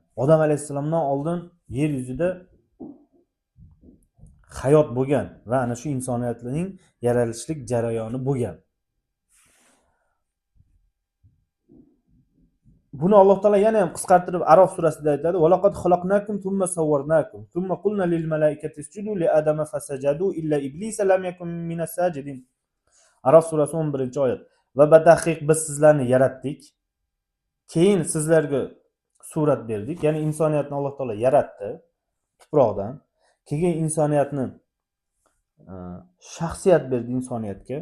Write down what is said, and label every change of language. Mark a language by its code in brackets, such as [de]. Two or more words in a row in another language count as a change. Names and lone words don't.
[uz] Odam alayhissalomdan oldin yer yuzida hayot bo'lgan va ana shu insoniyatning yaralishlik jarayoni bo'lgan. Buni Alloh taolo yana ham qisqartirib Arof surasida aytadi: [ar] "ولقد خلقناكم ثم صورناكم ثم قلنا للملائكة اسجدوا لآدم فسجدوا إلا إبليس لم يكن من الساجدين." [uz] Arof surasi 11-oyat. Va bataqiq biz sizlarni yaratdik. Keyin sizlarga surat berdik. Ya'ni insoniyatni Alloh taolo yaratdi tuproqdan. Keyin insoniyatni shaxsiyat berdi insoniyatga.